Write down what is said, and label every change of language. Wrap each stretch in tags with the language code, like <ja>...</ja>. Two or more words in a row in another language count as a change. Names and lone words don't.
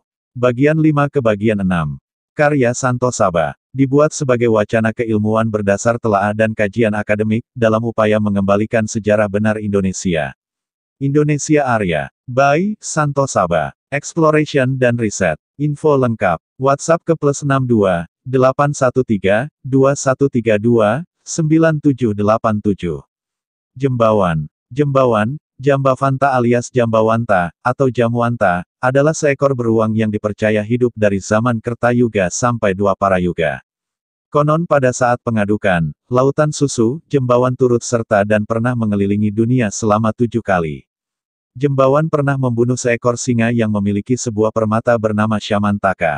<id>Bagian 5 ke bagian 6. Karya Santo Saba. Dibuat sebagai wacana keilmuan berdasar telaah dan kajian akademik, dalam upaya mengembalikan sejarah benar Indonesia. Indonesia Arya. By Santo Saba. Exploration dan Riset. Info lengkap. WhatsApp ke +62 813 2132 9787. Jembawan. Jembawan, Jambavanta alias Jambawanta, atau Jamwanta, adalah seekor beruang yang dipercaya hidup dari zaman Kertayuga sampai Dwaparayuga. Konon pada saat pengadukan, lautan susu, Jembawan turut serta dan pernah mengelilingi dunia selama 7 kali. Jembawan pernah membunuh seekor singa yang memiliki sebuah permata bernama Syamantaka.</id>